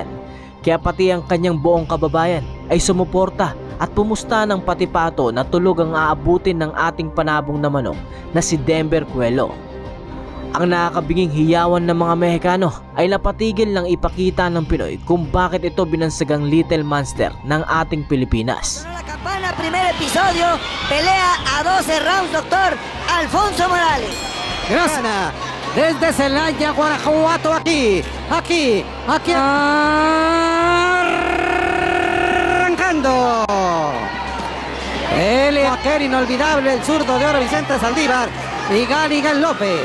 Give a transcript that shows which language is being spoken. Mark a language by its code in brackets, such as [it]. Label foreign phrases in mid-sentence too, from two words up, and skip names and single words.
[tl] Kaya pati ang kanyang buong kababayan ay sumuporta at pumusta ng patipato na tulog ang aabutin ng ating panabong na manok na si Denver Cuello. Ang nakakabiging hiyawan ng mga Mexicano ay napatigil lang ipakita ng Pinoy kung bakit ito binansagang Little Monster ng ating Pilipinas. [es] La campana, primer episodio, pelea a 12 rounds, doctor Alfonso Morales. Gracias. Desde Celaya, Guanajuato, aquí, arrancando. Aquel inolvidable, el zurdo de oro Vicente Saldívar y Ganigan López.